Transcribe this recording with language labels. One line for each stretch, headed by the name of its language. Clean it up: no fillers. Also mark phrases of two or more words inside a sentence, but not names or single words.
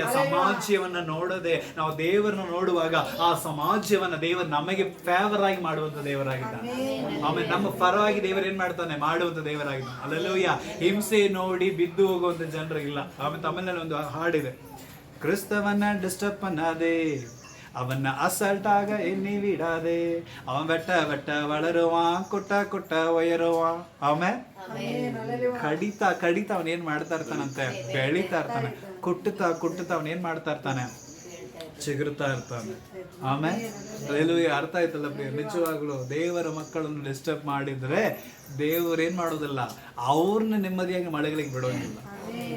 Kannada: ಸಮಾಜವನ್ನ ನೋಡದೆ ನಾವು ದೇವರನ್ನ ನೋಡುವಾಗ ಆ ಸಮಾಜವನ್ನ ದೇವರು ನಮಗೆ ಫೇವರ್ ಆಗಿ ಮಾಡುವಂತ ದೇವರಾಗಿದ್ದಾನೆ. ಆಮೇಲೆ ನಮ್ಮ ಪರವಾಗಿ ದೇವರು ಏನ್ ಮಾಡ್ತಾನೆ, ಮಾಡುವಂತ ದೇವರಾಗಿದ್ದಾನೆ. ಹಲ್ಲೆಲೂಯಾ. ಹಿಂಸೆ ನೋಡಿ ಬಿದ್ದು ಹೋಗುವಂತ ಜನರು ಇಲ್ಲ. ಆಮೇಲೆ ತಮಿಳ್ನಲ್ಲಿ ಒಂದು ಹಾಡಿದೆ,
Tamil: கிறிஸ்தவன டிஸ்டர்ப் பண்ணாதே, அவன அசல்ட்டாக எண்ணி விடாதே, அவன் வெட்ட வெட்ட வளருவான், குட்ட குட்ட ஒயருவான்.
Kannada: ಆಮೇಲೆ ಕಡಿತಾ ಕಡಿತಾ ಅವನ್ ಏನ್ ಮಾಡ್ತಾ ಇರ್ತಾನಂತೆ, ಬೆಳಿತಾ ಇರ್ತಾನೆ. ಕುಟ್ಟುತ್ತಾ ಕುಟ್ಟುತ್ತಾ ಅವನ್ ಏನ್ ಮಾಡ್ತಾ ಇರ್ತಾನೆ, ಚಿಗುರ್ತಾ ಇರ್ತಾನೆ. ಆಮೇಲೆ ಹಲ್ಲೆಲೂಯಾ. ಅರ್ಥ ಆಯ್ತಲ್ಲ ಪ್ರಿಯ? ನಿಜವಾಗ್ಲು ದೇವರ ಮಕ್ಕಳನ್ನು ಡಿಸ್ಟರ್ಬ್ ಮಾಡಿದ್ರೆ ದೇವ್ರು ಏನ್ ಮಾಡೋದಿಲ್ಲ, ಅವ್ರನ್ನ ನೆಮ್ಮದಿಯಾಗಿ ಮಳೆಗಳಿಗೆ ಬಿಡೋಂಗಿಲ್ಲ.